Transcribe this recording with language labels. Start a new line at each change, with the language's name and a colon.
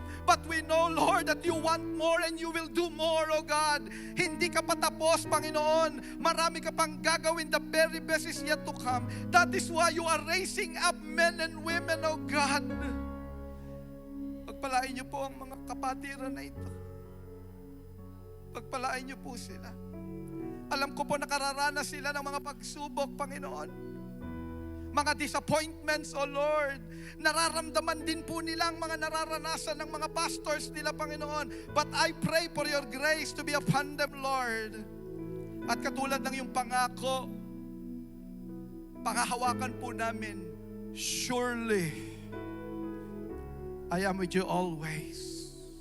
English: But we know, Lord, that you want more and you will do more, O God.
Filipino: Hindi ka patapos, Panginoon. Marami ka pang gagawin.
English: The very best is yet to come. That is why you are raising up men and women, O God.
Filipino: Pagpalain niyo po ang mga kapatiran na ito. Pagpalain niyo po sila. Alam ko po nakararanas sila ng mga pagsubok, Panginoon. Mga disappointments, O Lord. Nararamdaman din po nila ang mga nararanasan ng mga pastors nila, Panginoon.
English: But I pray for your grace to be upon them, Lord.
Filipino: At katulad ng iyong pangako, pangahawakan po namin,
English: surely, I am with you always.